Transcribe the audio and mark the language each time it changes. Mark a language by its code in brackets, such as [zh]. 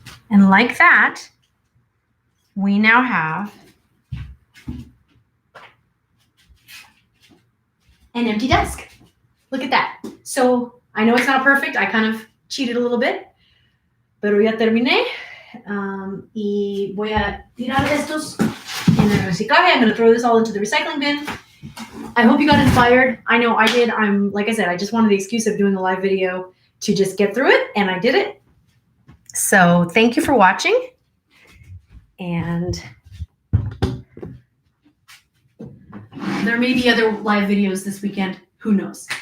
[en] And like that, we now have an empty desk. Look at that. So I know it's not perfect. I kind of cheated a little bit, [es] pero ya terminé. Y voy a tirar estos en el reciclaje. [en] I'm going to throw this all into the recycling bin. I hope you got inspired. I know I did. Like I said, I just wanted the excuse of doing a live video to just get through it, and I did it. So thank you for watching, and there may be other live videos this weekend. Who knows?